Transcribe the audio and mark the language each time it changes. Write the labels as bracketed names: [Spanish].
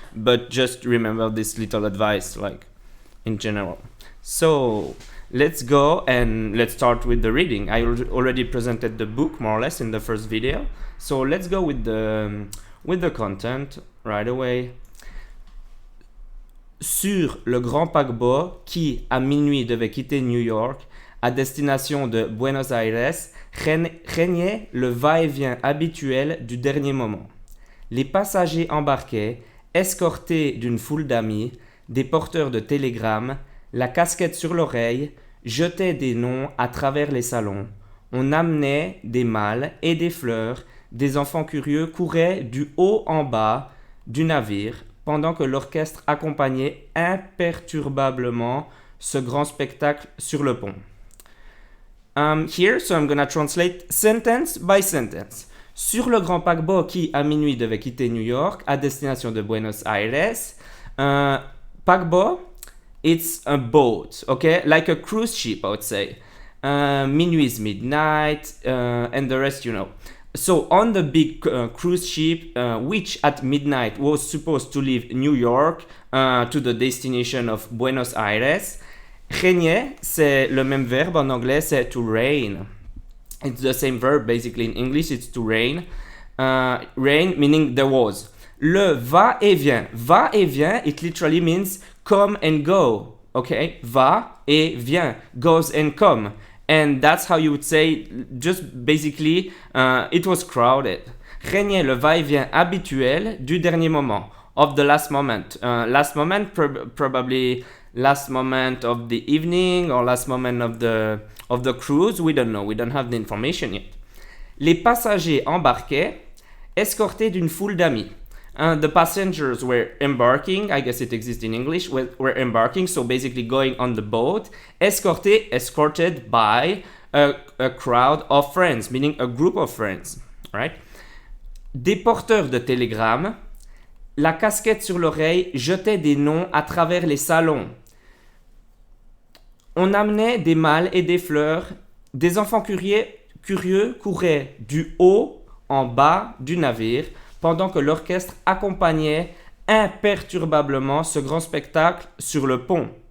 [English] But just remember this little advice, like in general. So let's go and let's start with the reading. I already presented the book more or less in the first video. So let's go with the content right away. [French] Sur le grand paquebot qui, à minuit, devait quitter New York à destination de Buenos Aires, régnait le va-et-vient habituel du dernier moment. Les passagers embarquaient, escortés d'une foule d'amis, des porteurs de télégrammes, la casquette sur l'oreille, jetaient des noms à travers les salons. On amenait des malles et des fleurs, des enfants curieux couraient du haut en bas du navire, pendant que l'orchestre accompagnait imperturbablement ce grand spectacle sur le pont. [English] Here, so I'm gonna translate sentence by sentence. [French] Sur le grand paquebot qui, à minuit, devait quitter New York à destination de Buenos Aires, paquebot, [English] it's a boat, okay? Like a cruise ship, I would say. Minuit is midnight, and the rest, you know. So on the big cruise ship, which at midnight was supposed to leave New York to the destination of Buenos Aires, régner, [French] c'est le même verbe en anglais, c'est [English] to reign. It's the same verb basically in English, it's to reign. Reign meaning there was. Le va-et-vient. Va-et-vient, it literally means come and go. Okay? Va et vient. Goes and come. And that's how you would say, just basically, it was crowded. [French] Régnait le va-et-vient habituel du dernier moment. [English] Of the last moment. Last moment, probably last moment of the evening or last moment of the cruise. We don't know. We don't have the information yet. [French] Les passagers embarquaient, escortés d'une foule d'amis. [English] The passengers were embarking, I guess it exists in English, were embarking, so basically going on the boat, escorted by a crowd of friends, meaning a group of friends, right? [French] Des porteurs de télégrammes, la casquette sur l'oreille jetait des noms à travers les salons. On amenait des malles et des fleurs, des enfants curieux couraient du haut en bas du navire, pendant que l'orchestre accompagnait imperturbablement ce grand spectacle sur le pont.